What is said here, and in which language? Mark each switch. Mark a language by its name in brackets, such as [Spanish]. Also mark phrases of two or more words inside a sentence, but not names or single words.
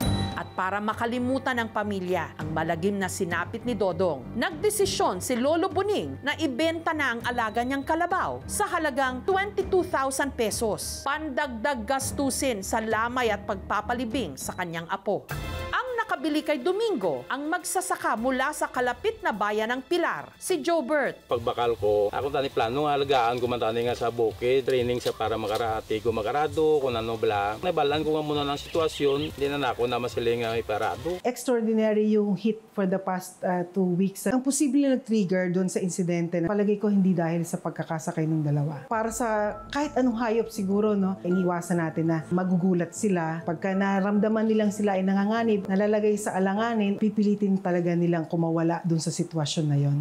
[Filipino] At para makalimutan ng pamilya ang malagim na sinapit ni Dodong, nagdesisyon si Lolo Buning na ibenta na ang alaga niyang kalabaw sa halagang 22,000 pesos. Pandagdag gastusin sa lamay at pagpapalibing sa kanyang apo. Ang nakabili kay Domingo, ang magsasaka mula sa kalapit na bayan ng Pilar, si Jobert. [Hiligaynon] Pagbakal ko, ako tani plano nga alagaan ko man tani nga sa bukid, training sa para makarati ko makarado, kung ano bala. Nabalan ko nga muna ng sitwasyon, hindi na ako na masiling nga iparado. [English] Extraordinary yung hit for the past 2 weeks. [Filipino] Ang posible na trigger doon sa insidente, palagay ko hindi dahil sa pagkakasakay ng dalawa. Para sa kahit anong hayop siguro, no, iniwasan natin na magugulat sila. Pagka naramdaman nilang sila ay nanganganib, nalalagay sa alanganin, pipilitin talaga nilang kumawala doon sa sitwasyon na yon.